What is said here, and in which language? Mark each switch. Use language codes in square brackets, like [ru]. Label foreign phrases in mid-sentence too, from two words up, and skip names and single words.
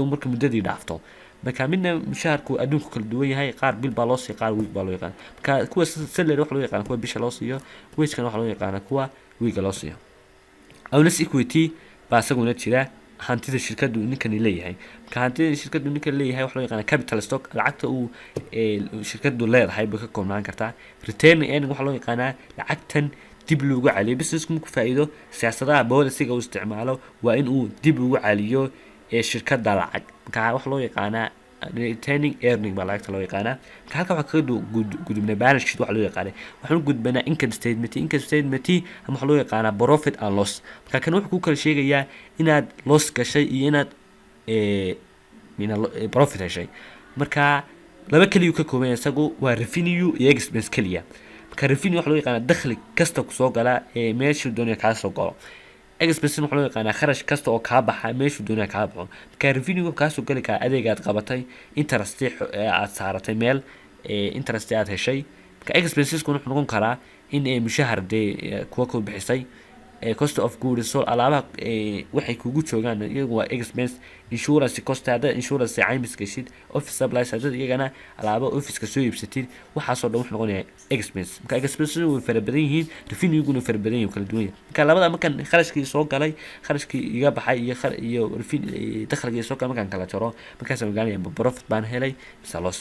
[so] marka muddadii dhaafto marka midna mushaharku adduunku kala duwan yahay qaar bil baa loo siiya qaar week baa loo yaqaan marka kuwa salary waxa loo yaqaan kuwa bisha loo siiyo wage-kana waxa loo yaqaan kuwa week loo siiyo [en] owner's equity [so] baa isaguna jira hantida shirkadu ninkani leeyahay marka hantida shirkadu ninkan leeyahay waxa loo yaqaan [en] capital stock [so] lacagta uu shirkadu leedahay bay ka koobnaan kartaa [en] return earning [so] waxa loo yaqaanaa lacagtan dib loogu celiyo businessku markuu faa'iido siyaasadaha policy-ga uu isticmaalo waa in uu dib ugu celiyo shirkadda lacag marka waxa loo yaqaanaa [en] retaining earning [so] baa lacagta loo yaqaanaa marka halka waxaa kaga gudubnay [en] balance sheet [so] waxa loo yaqaanay waxaan u gudbanaa [en] income statement [so] ama waxa loo yaqaanaa [en] profit and loss [so] marka kan wuxuu ku kala sheegayaa inaad loss gashay iyo inaad profit heshay marka laba kaliya ka kooban isagu waa revenue iyo expense kaliya marka revenue waxa loo yaqaanaa dakhli kasta ku soo gala meeshuu doonaya kaa soo galo expense waxa loo yaqaanaa kharash kasta oo kaa baxa meeshuu doonaya kaa baxo marka revenue kaa soo gali kara adeegaad qabatay interest aad saaratay meel interest aad heshay marka expenses kuna wuxuu noqon karaa in mushahar dee kuwa ku bixisay [en] cost of goods sold [so] alaabaha waxay kugu joogaan iyagu waa expense. [en] Insurance cost [so] hadda insurance caymis gashid, [en] office supplies [so] hadda iyagana alaaba office ka soo iibsatid, waxaasoo dhan wuxuu noqonayaa expense. marka expense way fara badan yihiin, revenue-guna fara badan yihiin, kala duwan yahay. marka labada markan kharashkii soo galay, kharashkii iga baxay iyo dakhligii soo galay markaan kala jaro, markaas aan ogaanayaa profit baan helay mise loss.